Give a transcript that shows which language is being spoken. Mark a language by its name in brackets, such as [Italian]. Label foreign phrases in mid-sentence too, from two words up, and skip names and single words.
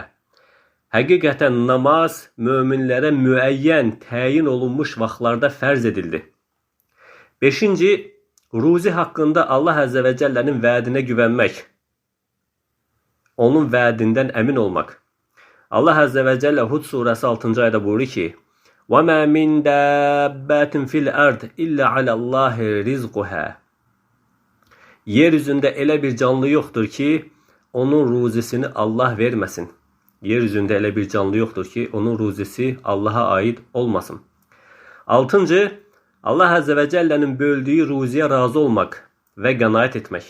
[Azerbaijani] Həqiqətən namaz möminlərə müəyyən, təyin olunmuş vaxtlarda fərz edildi. Beşinci, ruzi haqqında Allah Əzə və Cəllənin vədinə güvənmək. Onun vədindən əmin olmaq. Allah [Arabic] عز وجل [Azerbaijani] Hud surəsi 6-cı ayədə buyurur ki, [Arabic] وَمَا مِنْ دَابَّةٍ فِي الْأَرْضِ إِلَّا عَلَى اللّٰهِ رِزْقُهَا. [Azerbaijani] Yeryüzündə elə bir canlı yoxdur ki, onun ruzisini Allah verməsin. Yeryüzündə elə bir canlı yoxdur ki, onun ruzisi Allaha aid olmasın. Altıncı, Allah Əzə və Cəllənin böldüyü ruziyə razı olmaq və qənaət etmək.